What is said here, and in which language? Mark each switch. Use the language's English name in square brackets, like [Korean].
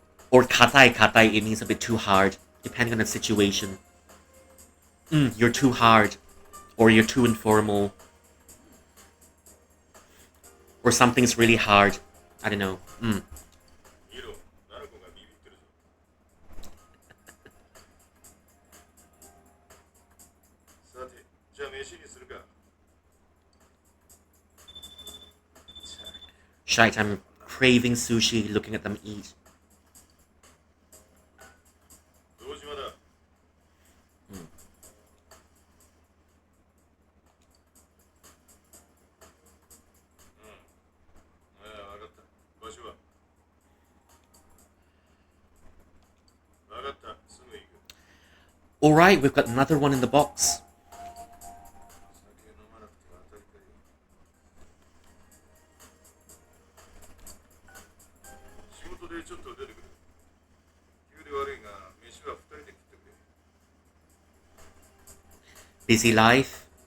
[English] Or katai, it means a bit too hard, depending on the situation. You're too hard. Or you're too informal. or something's really hard. I don't know. [Japanese] 見ろ、ナナコがビビってるぞ。さて、じゃあ飯にするか。 [English] Shite, I'm craving sushi looking at them eat. [Japanese] 堂島だ。ああ、わかった。場所はわかった。すぐ行く。 [English] Alright, we've got another one in the box. [Japanese] 酒飲まなくては当たりかよ。仕事でちょっと出てくる。急で悪いが、飯は二人で食ってくれ。 [English] Busy life.